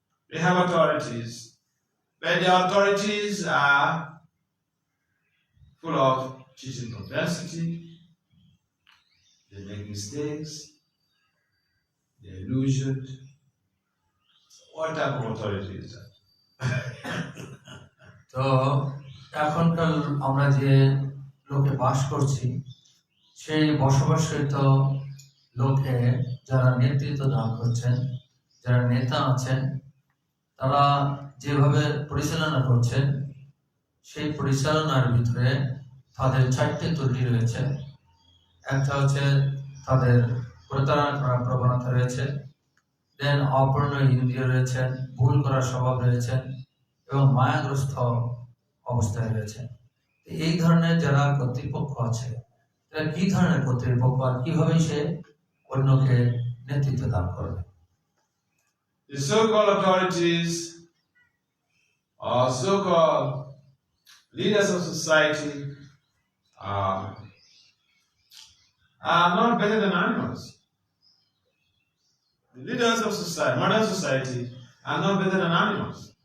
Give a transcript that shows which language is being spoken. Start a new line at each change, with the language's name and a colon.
English: They have authorities, but the authorities are full of cheating propensity. They make mistakes. They're illusioned. What type of authority is that?
Bangla: তো এখনকার আমরা যে লোকে বাস করছি, সেই বসবাসরত লোকে যারা নেতৃত্ব দান করছেন, যারা নেতা আছেন, তারা যেভাবে পরিচালনা করছেন, সেই পরিচালনার ভিতরে তাদের 4টি ত্রুটি রয়েছে। একটা হচ্ছে তাদের প্রতারণা করার প্রবণতা রয়েছে,
English: then
Bangla: অপূর্ণ ইন্দ্রিয় রয়েছেন, ভুল করার স্বভাব রয়েছেন এবং মায়াগ্রস্ত অবস্থায় রয়েছে। এই ধরনের যারা কর্তৃপক্ষ আছে, তারা কি ধরনের কর্তৃপক্ষ আর কিভাবে সে অন্যকে নেতৃত্ব দান করবে?
English: The so-called authorities or so-called leaders of society are not better than animals. The leaders of society, modern society, are not better than animals.